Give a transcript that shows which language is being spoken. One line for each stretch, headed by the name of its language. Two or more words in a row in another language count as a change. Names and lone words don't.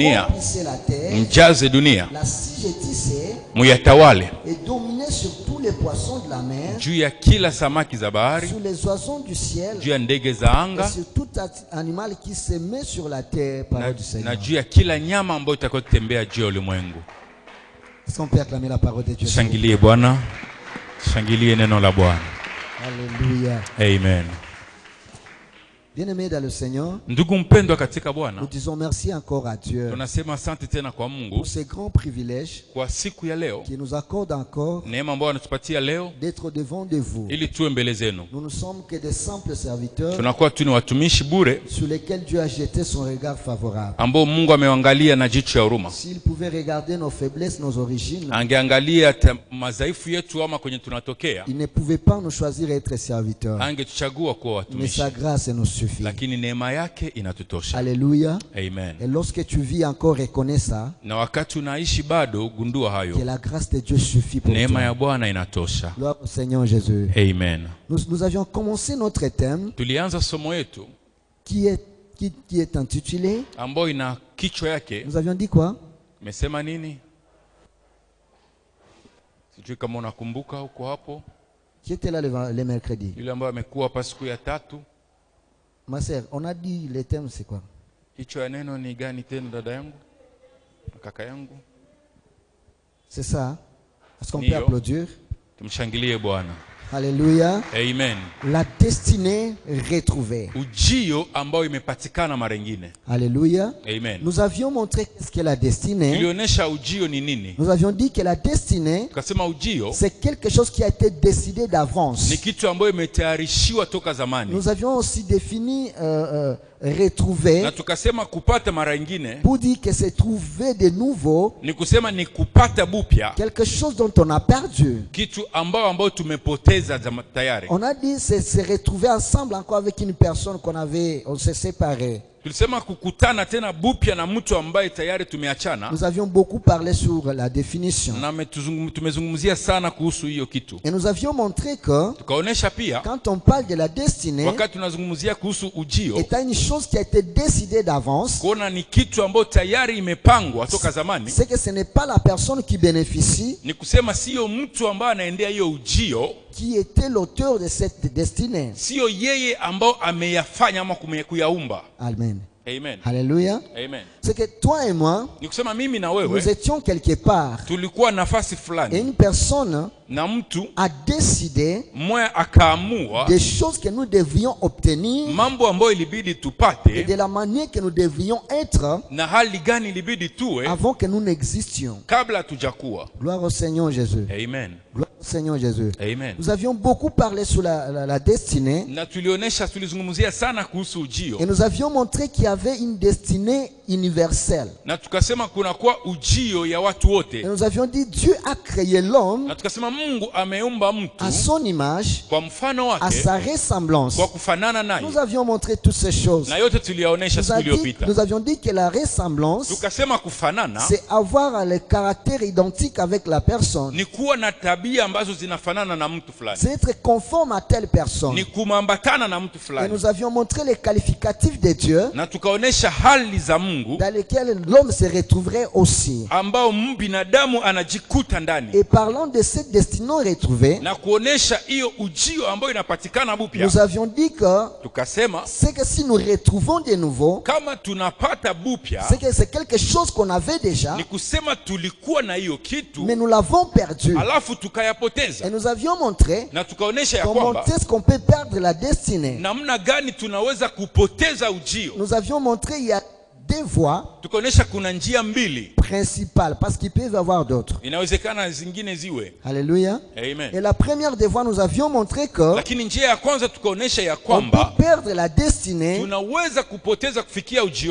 Swahili: dunia, muyatawale juu ya kila samaki za bahari, juu ya ndege za anga, na juu ya kila nyama ambayo itakayotembea juu ya ulimwengu. Shangilie Bwana, shangilie neno la Bwana.
French: Alléluia. Amen. Bien-aimés dans le Seigneur,
Swahili: ndugu mpendwa katika Bwana,
French: nous disons merci encore à Dieu.
Swahili: Tunasema asante tena kwa Mungu
French: pour ce grand privilège
Swahili: kwa siku ya leo,
French: qui nous accorde encore
Swahili: neema ambayo anatupatia leo
French: d'être devant de vous.
Swahili: ili tuwe mbele zenu.
French: Nous ne sommes que des simples serviteurs.
Swahili: Tunakuwa tu ni watumishi bure
French: sur lesquels Dieu a jeté son regard favorable.
Swahili: Ambao Mungu ameangalia na jicho ya huruma.
French: S'il pouvait regarder nos faiblesses, nos origines,
Swahili: angeangalia madhaifu yetu ama kwenye tunatokea,
French: il ne pouvait pas nous choisir être serviteurs.
Swahili: Angetuchagua kuwa watumishi.
French: Mais sa grâce nous suffit. Lakini neema yake inatutosha. Alléluia. Amen. Et lorsque tu vis encore, reconnais ça.
Swahili: Na wakati unaishi bado gundua hayo.
French: Que la grâce de Dieu suffit pour toi.
Swahili: Neema ya Bwana inatosha.
French: Gloire au Seigneur Jésus. Amen. Nous avions commencé notre thème.
Swahili: Tulianza somo yetu
French: Qui est qui est intitulée,
Swahili: ambayo ina kichwa yake.
French: nous avions dit quoi?
Swahili: Mesema nini? Sijui kama unakumbuka huko hapo.
French: Qui était là le mercredi?
Swahili: Yule ambaye amekuwa hapa siku ya 3.
French: Ma sœur, on a dit le thème c'est quoi?
Swahili: Kichwa ya neno ni gani tena dada yangu? Kaka yangu?
French: C'est ça? Est-ce qu'on peut
Swahili: Ndio.
French: applaudir?
Swahili: Tumshangilie Bwana.
French: Alléluia. Amen. La destinée retrouvée.
Swahili: Ujio ambao imepatikana mara nyingine.
French: Alléluia. Amen. Nous avions montré qu'est-ce qu'est la destinée.
Swahili: Tulionyesha ujio ni nini.
French: Nous avions dit que la destinée,
Swahili: Tukasema ujio
French: c'est quelque chose qui a été décidé d'avance.
Swahili: ni kitu ambayo imetayarishiwa toka zamani.
French: Nous avions aussi défini retrouver
Swahili: Na tukasema kupata mara nyingine
French: pour dire que c'est trouver de nouveau
Swahili: ni kusema ni kupata bupya
French: quelque chose dont on a perdu.
Swahili: kitu ambao tumepoteza tayari.
French: On a dit c'est se retrouver ensemble encore avec une personne on s'est séparé.
Swahili: Tulisema kukutana tena bupya na mtu ambaye tayari tumeachana.
French: Nous avions beaucoup parlé sur la définition.
Swahili: Na tumezungumzia sana kuhusu hiyo kitu.
French: Et nous avions montré que
Swahili: Tukaonesha pia
French: quand on parle de la destinée,
Swahili: wakati tunazungumzia kuhusu ujio,
French: c'est une chose qui a été décidée d'avance.
Swahili: kuona ni kitu ambayo tayari imepangwa toka zamani.
French: C'est que ce n'est pas la personne qui bénéficie
Swahili: Ni kusema sio mtu ambaye anaendea hiyo ujio,
French: qui était l'auteur de cette destinée.
Swahili: sio yeye ambao ameyafanya ama kuyaumba.
French: Amen. Amen. Alléluia. Amen. C'est que toi et moi,
Swahili: Ni kusema mimi na
French: nous
Swahili: wewe
French: étions quelque part.
Swahili: tulikuwa nafasi
French: Et
Swahili: fulani
French: une personne
Swahili: na mtu
French: a décidé
Swahili: mmoja akaamua
French: des choses que nous devions obtenir
Swahili: mambo ambayo ilibidi
French: et
Swahili: tupate
French: de la manière que nous devions être
Swahili: na hali gani ilibidi tuwe
French: avant que nous n'existions.
Swahili: kabla hatujakuwa.
French: Gloire au Seigneur Jésus. Amen. Gloire au Seigneur Jésus. Amen. Nous avions beaucoup parlé sur la destinée
Swahili: Na tulizungumzia sana kuhusu ujio.
French: et nous avions montré qu'il y avait une destinée universelle.
Swahili: Na tukasema kuna kwa ujio ya watu
French: Et
Swahili: wote.
French: nous avions dit Dieu a créé l'homme
Swahili: Na tukasema Mungu ameumba mtu
French: à son image,
Swahili: kwa mfano
French: à
Swahili: wake,
French: sa ressemblance.
Swahili: kwa kufanana naye.
French: Nous avions montré toutes ces choses.
Swahili: Na yote tuliyaonesha siku iliyopita.
French: Nous avions dit que la ressemblance,
Swahili: Tukasema kufanana
French: c'est avoir le caractère identique avec la personne.
Swahili: ni kuwa na tabia ambazo zinafanana na mtu fulani.
French: C'est être conforme à telle personne.
Swahili: Ni kumambatana na mtu
French: Et
Swahili: fulani.
French: nous avions montré les qualificatifs de Dieu
Swahili: Na tukaonesha hali za Mungu
French: dans lesquels l'homme se retrouverait aussi.
Swahili: ambao binadamu anajikuta ndani.
French: Et parlant de cette destinée retrouvée,
Swahili: Na kuonesha hiyo ujio ambayo inapatikana bupya.
French: nous avions dit que
Swahili: Tukasema
French: c'est que si nous retrouvons de nouveau,
Swahili: kama tunapata bupya
French: c'est que c'est quelque chose qu'on avait déjà,
Swahili: ni kusema tulikuwa na hiyo kitu
French: mais nous l'avons perdu.
Swahili: alafu
French: Et
Swahili: tukayapoteza.
French: nous avions montré
Swahili: Na tukaonesha ya
French: comment
Swahili: kwamba
French: est-ce qu'on peut perdre la destinée.
Swahili: namna gani tunaweza kupoteza ujio.
French: Nous avions montré il y a deux voies
Swahili: Tukaonesha kuna njia mbili,
French: principales, parce qu'il peut y avoir d'autres.
Swahili: inawezekana zingine ziwe.
French: Alléluia. Amen. Et la première des voies, nous avions montré que
Swahili: Lakini njia ya kwanza tukaonesha ya
French: on peut
Swahili: kwamba
French: perdre la destinée
Swahili: tunaweza kupoteza kufikia ujio